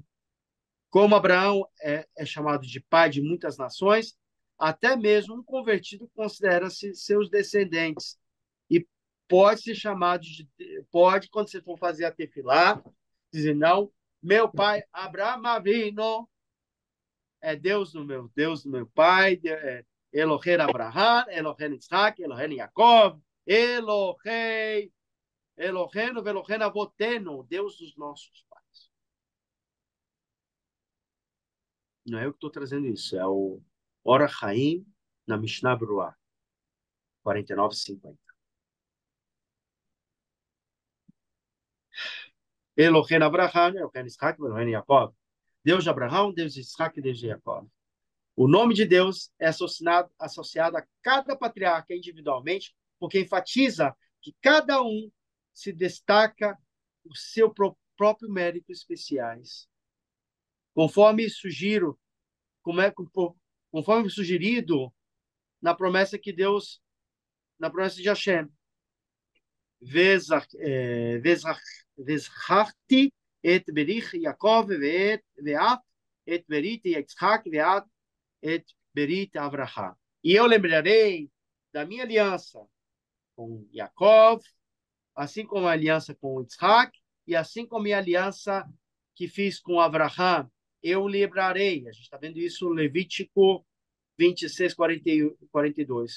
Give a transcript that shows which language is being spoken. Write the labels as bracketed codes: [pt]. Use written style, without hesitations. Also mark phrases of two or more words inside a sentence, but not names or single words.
[pt] Como Abraão é chamado de pai de muitas nações, até mesmo um convertido considera-se seus descendentes. E pode ser chamado quando você for fazer a tefilá, dizer, não, meu pai Abraão Avinu é Deus do meu pai, [he] אלהי אברהם אלהי יצחק אלהי יעקב אלהי אלהינו אלהינו אבותינו, [pt] Deus dos nossos pais. Não é eu que estou trazendo isso, é o Ora Chaim na Mishnah Berurah, 49:50. [he] אלהינו אברהם אלהינו יצחק אלהינו יעקב. [pt] Deus de Abraão, Deus de Isaac e Deus de Yaakov. O nome de Deus é associado a cada patriarca individualmente, porque enfatiza que cada um se destaca o seu próprio mérito especiais. Conforme sugerido na promessa que Deus, na promessa de Hashem, [he] וזכרתי את בריך יעקב ואת את ברית יצחק ואת את ברית אברהם. [pt] E eu lembrarei da minha aliança com Jacob, assim como a aliança com Isaac, e assim como a minha aliança que fiz com Abraham, eu lembrarei. A gente está vendo isso no Levítico 26, 42.